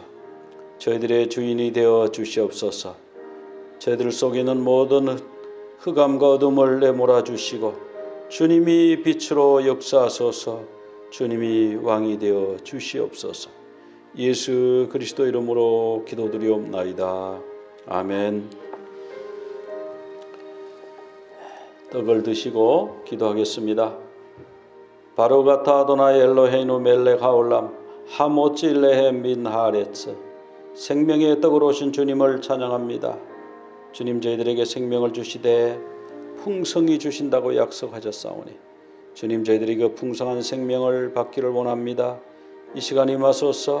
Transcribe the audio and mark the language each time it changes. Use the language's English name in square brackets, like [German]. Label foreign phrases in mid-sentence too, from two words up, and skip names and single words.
[Korean] 저희들의 주인이 되어 주시옵소서. 저희들 속에 있는 모든 흑암과 어둠을 내몰아 주시고 주님이 빛으로 역사하소서. 주님이 왕이 되어 주시옵소서. 예수 그리스도 이름으로 기도드리옵나이다. 아멘. 떡을 드시고 기도하겠습니다. [Hebrew] ברוך אתה אדוני אלוהינו מלך העולם המוציא לחם מן הארץ. [Korean] 생명의 떡으로 오신 주님을 찬양합니다. 주님, 저희들에게 생명을 주시되 풍성히 주신다고 약속하셨사오니 주님, 저희들이 그 풍성한 생명을 받기를 원합니다. 이 시간 임하소서.